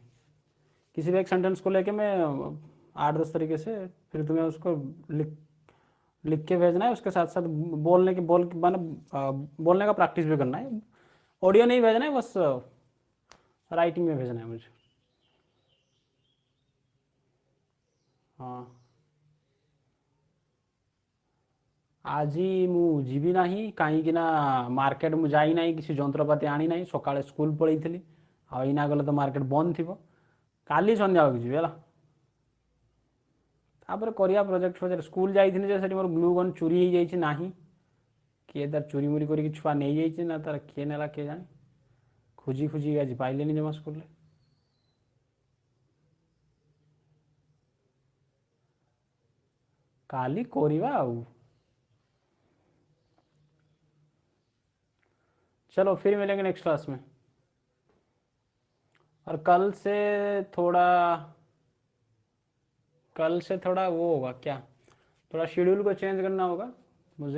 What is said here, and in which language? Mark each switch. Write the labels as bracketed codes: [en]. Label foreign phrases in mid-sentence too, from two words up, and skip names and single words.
[hi] किसी भी एक सेंटेंस को लेके मैं 8-10 तरीके से, फिर तुम्हें उसको लिख लिख के भेजना है। उसके साथ साथ बोलने का प्रैक्टिस भी करना है। ऑडियो नहीं भेजना है, बस राइटिंग में भेजना है मुझे। हाँ, [or] ଆଜି ମୁଁ ଯିବି ନାହିଁ କାହିଁକି ନା ମାର୍କେଟ ମୁଁ ଯାଇନାହିଁ, କିଛି ଯନ୍ତ୍ରପାତି ଆଣିନାହିଁ। ସକାଳେ ସ୍କୁଲ ପଳେଇଥିଲି, ଆଉ ଏଇନା ଗଲେ ତ ମାର୍କେଟ ବନ୍ଦ ଥିବ। କାଲି ସନ୍ଧ୍ୟାବେଳକୁ ଯିବି ହେଲା। ତାପରେ କରିବା ପ୍ରୋଜେକ୍ଟ ଫୋଜେକ୍ଟ। ସ୍କୁଲ ଯାଇଥିଲି ଯେ ସେଠି ମୋର [en] glue gun [or] ଚୋରି ହେଇଯାଇଛି ନାହିଁ। କିଏ ତାର ଚୋରି ମୋରି କରିକି ଛୁଆ ନେଇଯାଇଛି ନା ତାର କିଏ ନେଲା କିଏ ଜାଣେ। ଖୋଜି ଖୋଜି ଆଜି ପାଇଲେନି ଜମା ସ୍କୁଲରେ। କାଲି କରିବା ଆଉ। [hi] चलो फिर मिलेंगे नेक्स्ट क्लास में। और कल से थोड़ा कल से थोड़ा वो होगा क्या, थोड़ा शेड्यूल को चेंज करना होगा मुझे।